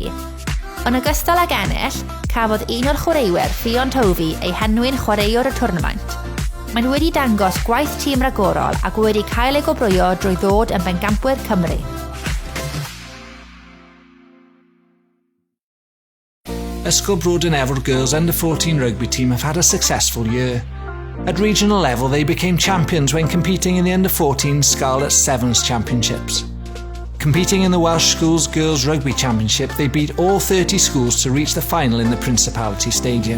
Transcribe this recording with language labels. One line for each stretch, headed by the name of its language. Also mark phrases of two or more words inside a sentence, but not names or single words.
Welsh: Yn ogystal ag ennill, cafodd un o'r chwaraewyr Ffion Tofi ei henwi'n chwaraewr y twrnamaint. Maen wedi dangos gwaith tîm ragorol ac wedi cael ei gobrwyo drwy ddod yn bencampwyr Cymru.
English: Ysgol Broad and Ever girls under-14 rugby team have had a successful year. At regional level, they became champions when competing in the under-14 Scarlet Sevens Championships. Competing in the Welsh Schools Girls Rugby Championship, they beat all 30 schools to reach the final in the Principality Stadium.